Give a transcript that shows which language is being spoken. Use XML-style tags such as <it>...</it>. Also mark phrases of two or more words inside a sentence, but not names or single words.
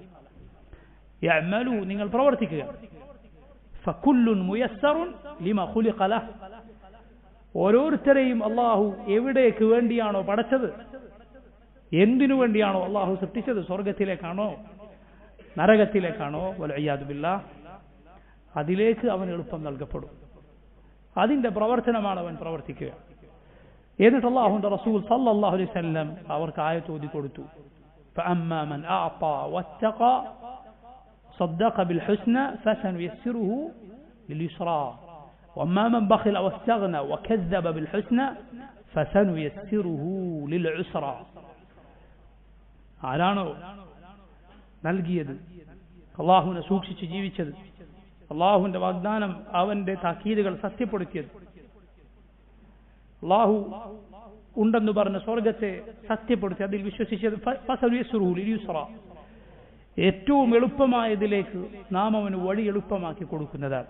<ml>യഅമലൂ, നിങ്ങൾ പ്രവർത്തിക്കുക,</ml> <ar>فكل ميسر لما خلق له,</ar> <ml>ഓരോരുത്തരെയും അള്ളാഹു എവിടേക്ക് വേണ്ടിയാണോ പടച്ചത്, എന്തിനു വേണ്ടിയാണോ അള്ളാഹു സൃഷ്ടിച്ചത്, സ്വർഗത്തിലേക്കാണോ നരകത്തിലേക്കാണോ,</ml> <ar>والعياذ بالله,</ar> <ml>അതിലേക്ക് അവൻ എളുപ്പം നൽകപ്പെടും. അതിന്റെ പ്രവർത്തനമാണ് അവൻ പ്രവർത്തിക്കുക. എന്നിട്ട് അല്ലാഹുവിന്റെ റസൂൽ</ml> <ar>صلى الله عليه وسلم</ar> <ml>അവർക്ക് ആയത്ത് ഓതി കൊടുത്തു.</ml> <ar>فأما من أعطى واتقى صدق بالحسنى فسنيسره لليسرى وأما من بخل واستغنى وكذب بالحسنى فسنيسره للعسرى</ar> <ml>ആരാണോ നൽകിയത്, അള്ളാഹുവിനെ സൂക്ഷിച്ച് ജീവിച്ചത്, അള്ളാഹുവിന്റെ വാഗ്ദാനം, അവന്റെ താക്കീതുകൾ സത്യപ്പെടുത്തിയത്, അള്ളാഹു ഉണ്ടെന്ന് പറഞ്ഞ സ്വർഗത്തെ സത്യപ്പെടുത്തി അതിൽ വിശ്വസിച്ചത്,</ml> <ar>فسنيسره لليسرى,</ar> <ml>ഏറ്റവും എളുപ്പമായതിലേക്ക് നാം അവന് വഴി എളുപ്പമാക്കി കൊടുക്കുന്നതാണ്.</ml>